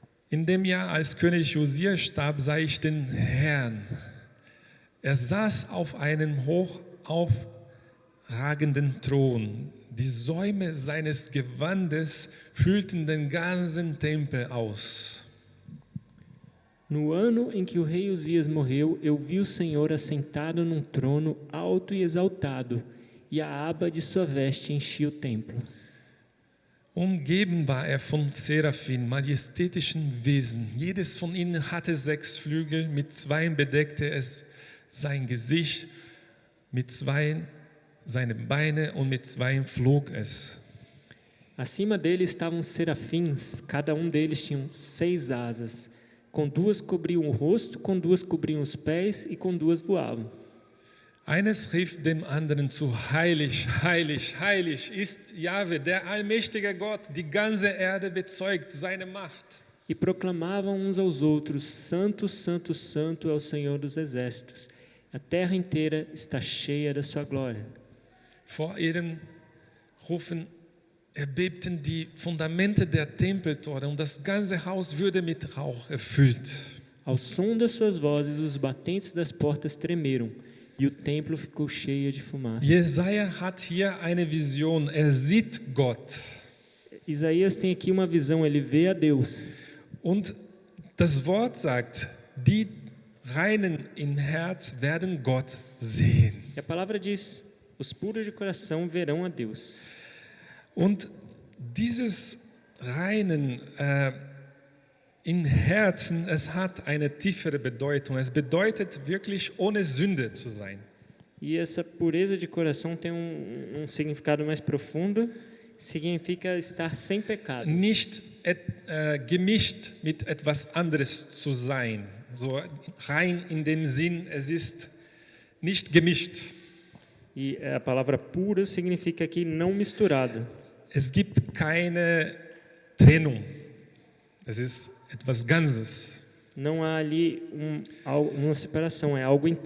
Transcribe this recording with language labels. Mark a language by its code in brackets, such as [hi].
[de] In dem Jahr, als König Josia starb, sah ich den Herrn. Er saß auf einem hoch aufragenden Thron. Die Säume seines Gewandes füllten den ganzen Tempel aus. [pt] No ano em que o rei Uzias morreu, eu vi o Senhor assentado num trono alto e exaltado, e a aba de sua veste enchia o templo. [de] Umgeben war er von Seraphim, majestätischen Wesen. Jedes von ihnen hatte 6 Flügel, mit 2 bedeckte es sein Gesicht, mit 2 seine Beine und mit 2 flog es. [pt] Acima dele estavam serafins, cada deles tinha 6 asas. Com 2 cobriam o rosto, com 2 cobriam os pés e com 2 voavam. [de] Eines rief dem anderen zu: Heilig, heilig, heilig ist Jahwe, der allmächtige Gott. Die ganze Erde bezeugt seine Macht. [pt] E proclamavam uns aos outros: Santo, Santo, Santo é o Senhor dos exércitos. A terra inteira está cheia da sua glória. [de] Vor ihrem Rufen erbebten die Fundamente der Tempeltore und das ganze Haus wurde mit Rauch erfüllt. [pt] Ao som das suas vozes, os batentes das portas tremeram e o templo ficou cheio de fumaça. [de] Jesaja hat hier eine Vision. Er sieht Gott. [pt] Isaías tem aqui uma visão, ele vê a Deus. [de] Und das Wort sagt, die Reinen in Herz werden Gott sehen. [pt] E a palavra diz: os puros de coração verão a Deus. [de] Und dieses Reinen in Herzen, es hat eine tiefere Bedeutung. Es bedeutet wirklich, ohne Sünde zu sein. [pt] E essa pureza de coração tem um significado mais profundo, significa estar sem pecado. [de] Nicht gemischt mit etwas anderes zu sein. So rein in dem Sinn, es ist nicht gemischt. [pt] E a palavra puro significa aqui não misturado. [de] Es gibt keine Trennung. Es ist etwas Ganzes. [pt] Não há ali uma separação, é algo inteiro.